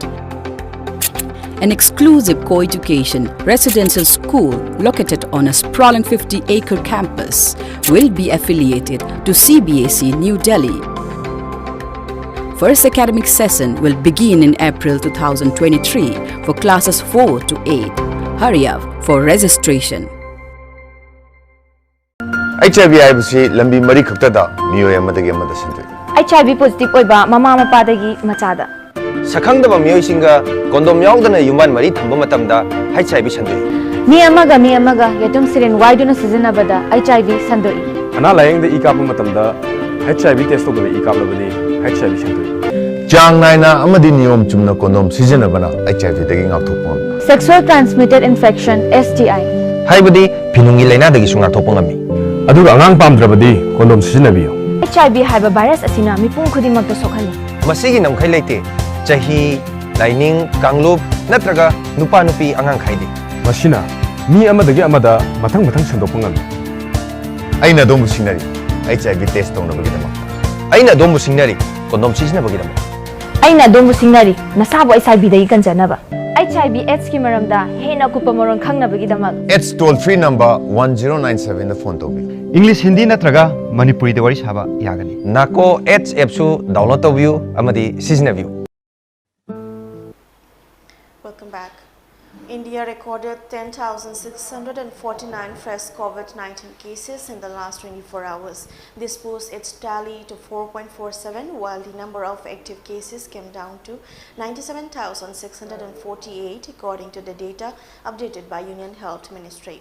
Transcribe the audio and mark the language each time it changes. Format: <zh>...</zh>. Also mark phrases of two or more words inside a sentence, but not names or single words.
<en>An exclusive co-education residential school located on a sprawling 50-acre campus will be affiliated to CBSE New Delhi. First academic session will begin in April 2023 for classes 4 to 8. Hurry up for registration.</en> <mni>HIV IBC lambi mari khaktada miyo yamadagi amada sindui. HIV positive oiba mama mapadagi machada. Sakhangdaba miyo singa kondom yaudana yuman mari thamba matamda HIV sandui. Mi amaga yatum sirin waiduna sizinabada HIV sandui. Ana layeng de ikap matamda HIV test togda ikap labani HIV sandui. Jang naina amadi niyom chumna kondom sizinabana HIV dagi ngakthopon.</mni> <en>Sexual transmitted infection STI.</en> <mni>Haibadi pinungi laina dagi sunga thopongami. Aduga angang pamdrabadi kondom sijinabiyo. HIV haiba virus asina mipum khudimagta sokhali. Masigi namkhai leite chahi laining kanglup natraga nupa nupi angang khaidi. Masina mi amadagi amada mathang sandopangami. Aina domu sinari HIV test tongnabagidama. Aina domu sinari kondom sijinabagidama. Aina domu singnari nasabo HIV dai kanjanaba. HIV AIDS ki maramda hena kupa morong khangnabagi damak.</mni> <en>It's toll free number 1097 the phone tobi.</en> <mni>English Hindi natraga Manipuri de wari saba yagani. Nako H app su download tobiu amadi sijinabiu.</mni> <en>Welcome back. India recorded 10,649 fresh COVID-19 cases in the last 24 hours. This boosts its tally to 4.47, while the number of active cases came down to 97,648, according to the data updated by Union Health Ministry.</en>